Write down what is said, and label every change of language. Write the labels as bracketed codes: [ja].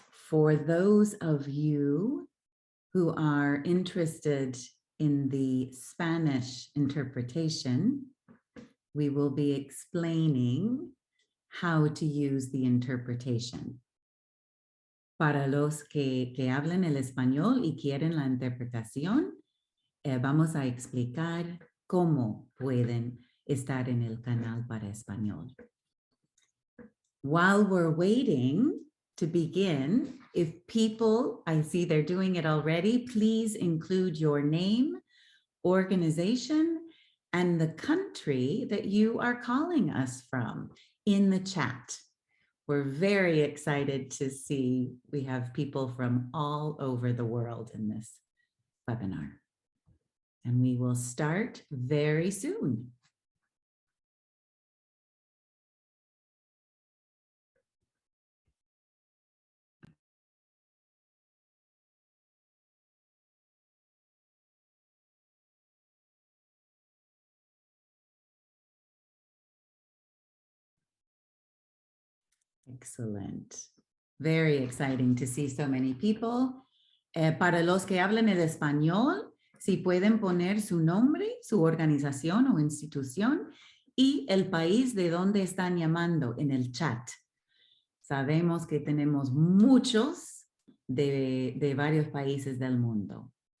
[en] For those of you who are interested in the Spanish interpretation, we will be explaining how to use the interpretation. [es] Para los que hablan el español y quieren la interpretación, vamos a explicar cómo pueden estar en el canal para español. [en] While we're waiting to begin, if people, I see they're doing it already, please include your name, organization, and the country that you are calling us from in the chat. We're very excited to see we have people from all over the world in this webinar. And we will start very soon. Excellent. Very exciting to see so many people. [es] Para los que hablan el español, si pueden poner su nombre, su organización o institución y el país de donde están llamando en el chat. Sabemos que tenemos muchos de varios países del mundo.